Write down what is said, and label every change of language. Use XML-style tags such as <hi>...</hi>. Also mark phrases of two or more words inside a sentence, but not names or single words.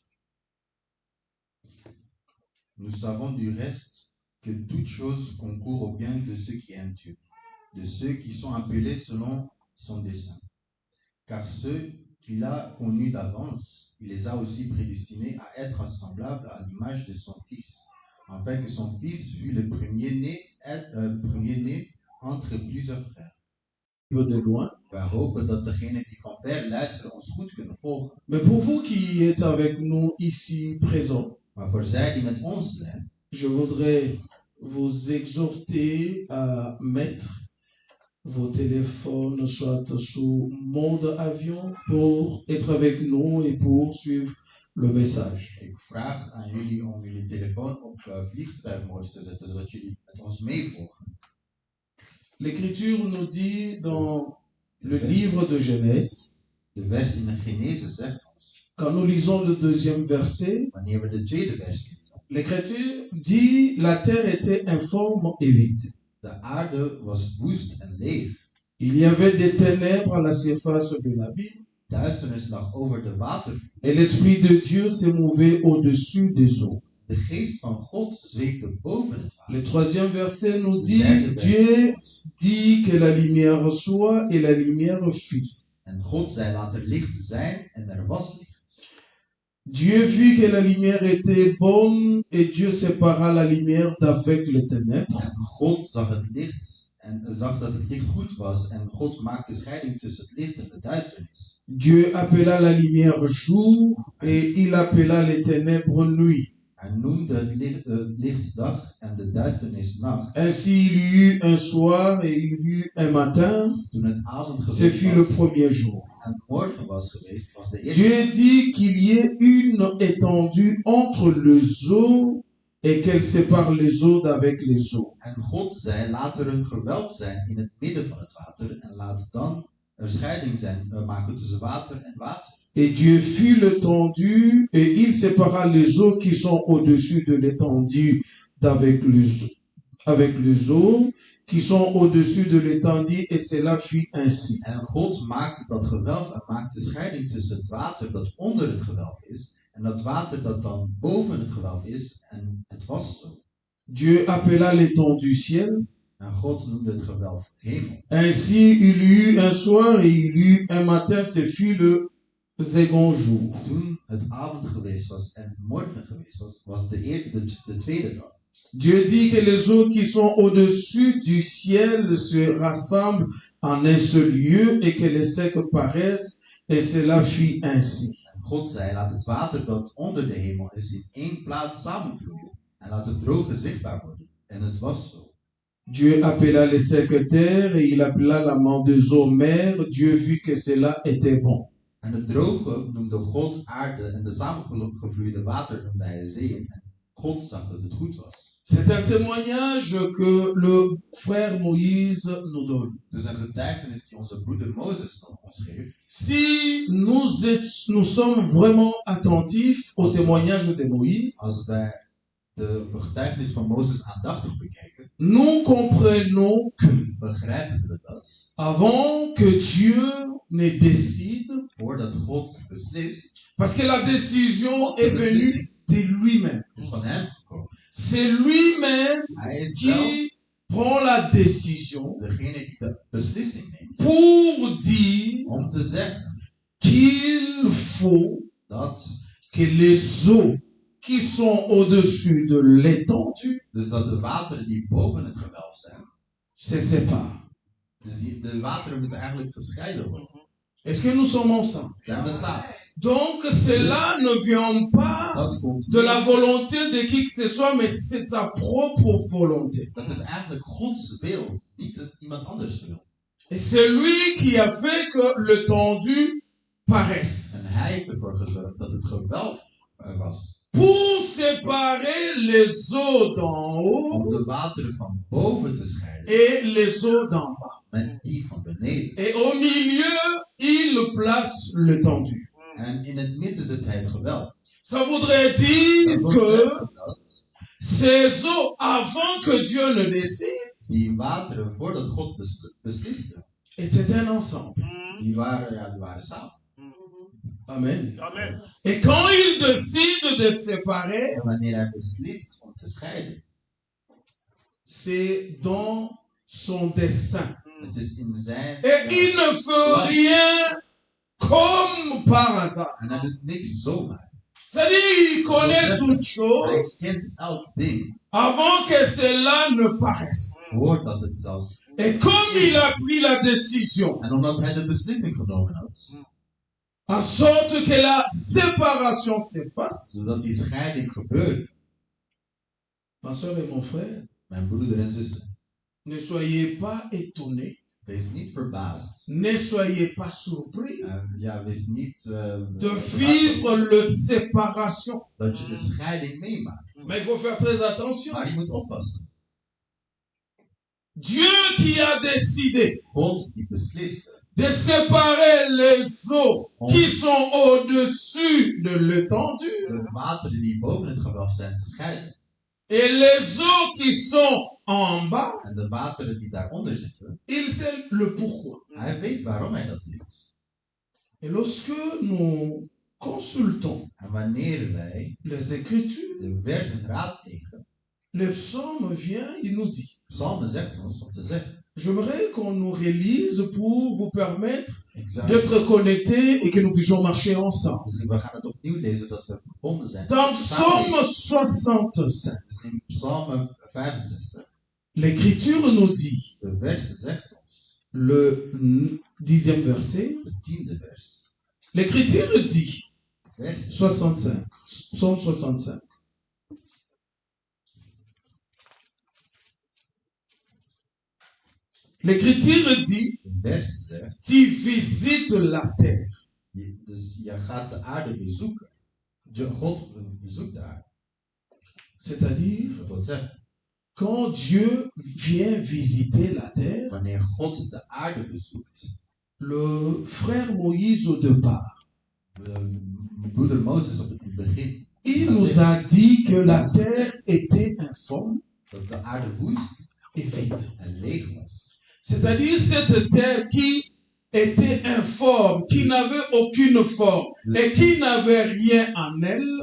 <fr>Nous savons du reste que toute chose concourt au bien de ceux qui aiment Dieu, de ceux qui sont appelés selon son dessein. Car ceux qu'il a connus d'avance, il les a aussi prédestinés à être semblables à l'image de son Fils, afin que son Fils fût le premier-né entre plusieurs frères. De loin.</fr> <nl>We hopen dat degenen die van ver luisteren ons goed kunnen volgen.</nl> <fr>Mais pour vous qui êtes avec nous ici présents,</fr> <nl>Maar voor zij die met ons zijn,</nl> <fr>je voudrais vous exhorter à mettre vos téléphones soit sous mode avion pour être avec nous et pour suivre le message.</fr> <nl>ik vraag aan jullie om jullie telefoon op vliegtuigmodus te zetten, zodat jullie met ons meevolgen.</nl> <fr>L'Écriture nous dit dans le livre de Genèse,</fr> <nl>De vers in de Genese zegt ons,</nl> <fr>quand nous lisons le deuxième verset,</fr> <nl>wanneer we de tweede vers lezen,</nl> <fr>l'Écriture dit la terre était informe et vide.</fr> <nl>de aarde was woest en leeg.</nl> <fr>Il y avait des ténèbres à la surface de l'abîme</fr> <nl>Duisternis lag over de watervloed.</nl> <fr>et l'Esprit de Dieu s'est mouvé au-dessus des eaux.</fr> <nl>De geest van God zweefde boven het water.</nl> <fr>Le troisième verset nous</fr> <nl>De</nl> <fr>dit,</fr> <nl>derde vers</nl> <fr>Dieu</fr> <nl>zegt ons,</nl> <fr>dit que la lumière soit et la lumière fut.</fr> <nl>en God zei laat er licht zijn en er was licht.</nl> <fr>Dieu vit que la lumière était bonne et Dieu sépara la lumière d'avec les ténèbres.</fr> <nl>En God zag het licht en zag dat het licht goed was en God maakte scheiding tussen het licht en de duisternis.</nl> <fr>Dieu appela la lumière jour et il appela les ténèbres nuit.</fr> <nl>Hij noemde het licht dag en de duisternis nacht.</nl> <fr>Ainsi il y eut un soir et il y eut un matin.</fr> <nl>Toen het avond</nl> <fr>Ce fut le</fr> <nl>geweest was</nl> <fr>premier jour.</fr> <nl>en morgen was geweest, was de eerste.</nl> <fr>Dieu dit qu'il y ait une étendue entre les eaux et qu'elle sépare les eaux d'avec les eaux.</fr> <nl>En God zei, laat er een gewelf zijn in het midden van het water en laat dan er scheiding maken tussen water en water.</nl> <fr>Et Dieu fit l'étendue et il sépara les eaux qui sont au-dessus de l'étendue avec les eaux qui sont au-dessus de l'étendue et cela fut ainsi.</fr> <nl>En God maakte dat gewelf en maakte scheiding tussen het water dat onder het gewelf is en dat water dat dan boven het gewelf is en het was zo.</nl> <fr>Dieu appela l'étendue ciel.</fr> <nl>En God noemde het gewelf hemel.</nl> <fr>Ainsi il y eut un soir et il y eut un matin, ce fut le second jour.</fr> <nl>Toen het avond geweest was en morgen geweest was, was de tweede dag.</nl> <fr>Dieu dit que les eaux qui sont au-dessus du ciel se rassemblent en un seul lieu et que les secs paraissent et cela fut ainsi.</fr> <nl>En God zei, laat het water dat onder de hemel is in één plaats samenvloeien en laat het droge zichtbaar worden. En het was zo.</nl> <fr>Dieu appela les secs terres et il appela la main des eaux mer. Dieu vit que cela était bon.</fr> <nl>En het droge noemde God aarde en de samengevloeide water noemde hij zeeën. En God zag dat het goed was.</nl> <fr>C'est un témoignage que le frère Moïse nous donne.</fr> <nl>Het is een getuigenis die onze broeder Mozes ons geeft.</nl> <fr>Si nous sommes vraiment attentifs au témoignage de Moïse,</fr> <nl>Als wij de getuigenis van Mozes aandachtig bekijken,</nl> <fr>nous comprenons que</fr> <nl>begrijpen we dat</nl> <fr>avant que Dieu ne décide,</fr> <nl>voordat God beslist,</nl> <fr>parce que la décision est venue de lui-même.</fr> <nl>is van hem gekomen.</nl> <fr>C'est lui-même</fr> <nl>Hij is zelf</nl> <fr>qui prend la décision</fr> <nl>degene die de beslissing neemt</nl> <fr>pour dire</fr> <nl>om te zeggen</nl> <fr>qu'il faut</fr> <nl>dat,</nl> <fr>que les eaux qui sont au-dessus de l'étendue</fr> <nl>dus dat de wateren die boven het gewelf zijn,</nl> <fr>se séparent.</fr> <nl>dus de wateren moeten eigenlijk gescheiden worden.</nl> <fr>Est-ce que nous sommes ensemble?</fr> <nl>Zijn we samen?</nl> <fr>Donc cela ne vient pas</fr> <nl>Dat komt</nl> <fr>de la</fr> <nl>niet.</nl> <fr>volonté de qui que ce soit, mais c'est sa propre volonté.</fr> <nl>Dat is eigenlijk Gods wil, niet dat iemand anders wil.</nl> <fr>Et c'est lui qui a fait que l'étendue paresse.</fr> <nl>En hij heeft ervoor gezorgd dat het gewelf was.</nl> <fr>Pour séparer les eaux d'en</fr> <nl>Om</nl> <fr>haut</fr> <nl>de wateren van boven te scheiden</nl> <fr>et les eaux d'en bas.</fr> <nl>met die van beneden.</nl> <fr>Et au milieu, il place l'étendue.</fr> <nl>En in het midden zet hij het gewelf.</nl> <fr>Ça voudrait</fr> <nl>Dat</nl> <fr>dire</fr> <nl>wil</nl> <fr>que</fr> <nl>zeggen dat</nl> <fr>ces eaux, avant que Dieu ne décide,</fr> <nl>die wateren voordat God besliste,</nl> <fr>étaient un ensemble.</fr> <nl>die waren samen.</nl> <fr>Amen.</fr> <nl>Amen.</nl> <fr>Et quand il décide de séparer,</fr> <nl>En wanneer hij beslist om te scheiden,</nl> <fr>c'est dans son dessein.</fr> <nl>het is in zijn...</nl> <fr>Et il ne fait rien comme par hasard.</fr> <nl>En hij doet niks zomaar.</nl> <fr>C'est-à-dire, il connaît toutes</fr> <nl>Hij</nl> <fr>choses</fr> <nl>kent elk ding</nl> <fr>avant que cela ne paraisse.</fr> <nl>voordat het zelfs...</nl> <fr>Et comme il a pris la décision,</fr> <nl>En omdat hij de beslissing genomen had,</nl> <fr>en sorte que la séparation s'efface,</fr> <nl>zodat die scheiding gebeurde,</nl> <fr>ma soeur et mon frère,</fr> <nl>mijn broeder en zussen,</nl> <fr>ne soyez pas étonnés,</fr> <nl>wees niet verbaasd.</nl> <fr>ne soyez pas surpris</fr> <nl>Ja, wees niet</nl> <fr>de vivre le séparation.</fr> <nl>dat je de scheiding meemaakt.</nl> <fr>Mais il faut faire très attention.</fr> <nl>Maar je moet oppassen.</nl> <fr>Dieu qui a décidé</fr> <nl>God die besliste</nl> <fr>de séparer les eaux qui sont au-dessus de l'étendue</fr> <nl>de wateren die boven het gewelf zijn te scheiden.</nl> <fr>et les eaux qui sont en bas,</fr> <nl>En de wateren die daaronder zitten,</nl> <fr>il sait le pourquoi.</fr> <nl>hij weet waarom hij dat doet.</nl> <fr>Et lorsque nous consultons</fr> <nl>En wanneer wij</nl> <fr>les Écritures,</fr> <nl>de versen raadplegen,</nl> <fr>le psaume vient, il nous dit.</fr> <nl>Psalmen zegt ons om te zeggen.</nl> <fr>J'aimerais qu'on nous relise pour vous permettre</fr> <nl>Ik zou,</nl> <fr>d'être connectés et que nous puissions marcher ensemble.</fr> <nl>dus we gaan het opnieuw lezen zodat we verbonden zijn.</nl> <fr>Dans Psaume 65,</fr> <nl>Dus in Psalm 65,</nl> <fr>l'Écriture nous dit,</fr> <nl>de vers zegt ons,</nl> <fr>le 10e verset,</fr> <nl>de 10e vers,</nl> <fr>l'Écriture dit,</fr> <nl>vers</nl> <fr>65, Psaume 65. L'Écriture dit,</fr> <nl>de vers zegt,</nl> <fr>tu visites la terre.</fr> <nl>dus je gaat de aarde bezoeken. God bezoekt de aarde.</nl> <fr>C'est-à-dire,</fr> <nl>Dat wil zeggen,</nl> <fr>quand Dieu vient visiter la terre,</fr> <nl>wanneer God de aarde bezoekt,</nl> <fr>le frère Moïse au départ,</fr> <nl>broeder Mozes op het begin,</nl> <fr>il nous a dit que la terre était informe</fr> <nl>dat de aarde woest</nl> <fr>et vide.</fr> <nl>en leeg was.</nl> <fr>C'est-à-dire cette terre qui était informe, qui n'avait aucune forme et qui n'avait rien en elle,</fr>